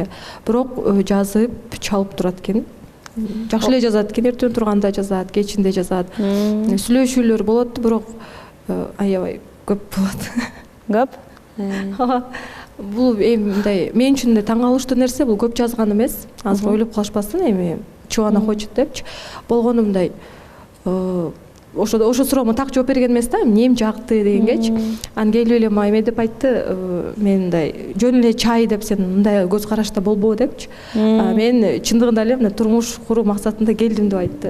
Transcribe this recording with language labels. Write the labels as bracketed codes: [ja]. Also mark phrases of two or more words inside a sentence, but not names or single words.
[ky] Бирок жазып, чалып турат экен. Жакшы эле жазат экен, эртең турганда жазат, кечинде жазат. Сүйлөшүүлөр болот, бирок аябай көп болот. Көп? Бул эми мындай мен үчүн да таң калыштуу нерсе, бул көп жазган эмес. Азыр ойлоп калышпастан эми [ru] чего она хочет [ky] депчи. Болгону мындай ошо суроомо так жооп берген эмес да, эмнем жакты дегенгечи. Анан келип эле мага эме деп айтты, мен мындай жөн эле чай деп сен мындай көз карашта болбоо депчи. Мен чындыгында эле мына турмуш куруу максатында келдим деп айтты.